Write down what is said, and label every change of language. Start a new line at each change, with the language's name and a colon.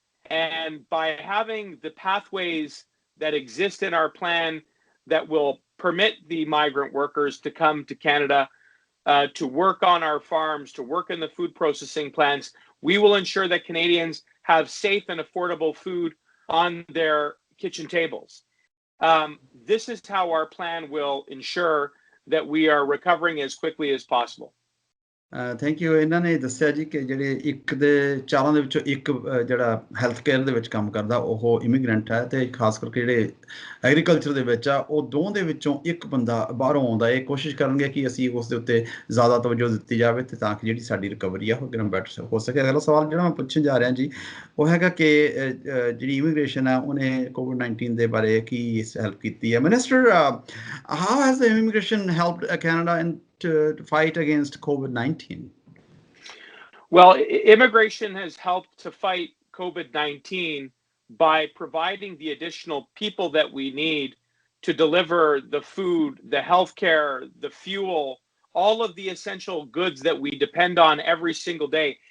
English: And by having the pathways that exist in our plan that will permit the migrant workers to come to Canada, to work on our farms, to work in the food processing plants, we will ensure that Canadians have safe and affordable food on their kitchen tables. This is how our plan will ensure that we are recovering as quickly as possible. Thank you.
Punjabi: ਇਹਨਾਂ ਨੇ ਦੱਸਿਆ ਜੀ ਕਿ ਜਿਹੜੇ 1 ਦੇ 4 ਦੇ ਵਿੱਚੋਂ 1 ਜਿਹੜਾ ਹੈਲਥ ਕੇਅਰ ਦੇ ਵਿੱਚ ਕੰਮ ਕਰਦਾ ਉਹ ਇਮੀਗ੍ਰੈਂਟ ਹੈ, ਅਤੇ ਖਾਸ ਕਰਕੇ ਜਿਹੜੇ ਐਗਰੀਕਲਚਰ ਦੇ ਵਿੱਚ ਆ ਉਹ 2 ਦੇ ਵਿੱਚੋਂ 1 ਬੰਦਾ ਬਾਹਰੋਂ ਆਉਂਦਾ। ਇਹ ਕੋਸ਼ਿਸ਼ ਕਰਨਗੇ ਕਿ ਅਸੀਂ ਉਸ ਦੇ ਉੱਤੇ ਜ਼ਿਆਦਾ ਤਵੱਜੋ ਦਿੱਤੀ ਜਾਵੇ ਅਤੇ ਤਾਂ ਕਿ ਜਿਹੜੀ ਸਾਡੀ ਰਿਕਵਰੀ ਆ ਉਹ ਕਿੰਨਾ ਬੈਟਰ ਹੋ ਸਕੇ। ਅਗਲਾ ਸਵਾਲ ਜਿਹੜਾ ਮੈਂ ਪੁੱਛਣ ਜਾ ਰਿਹਾ ਜੀ ਉਹ ਹੈਗਾ ਕਿ ਜਿਹੜੀ ਇਮੀਗ੍ਰੇਸ਼ਨ ਆ ਉਹਨੇ COVID-19 ਦੇ ਬਾਰੇ ਕੀ ਹੈਲਪ ਕੀਤੀ ਹੈ।
English: Minister, how has the immigration helped Canada to fight against COVID-19? Well, immigration has helped to fight COVID-19 by providing the additional people that we need to deliver the food, the healthcare, the fuel, all of the essential goods that we depend on every single day.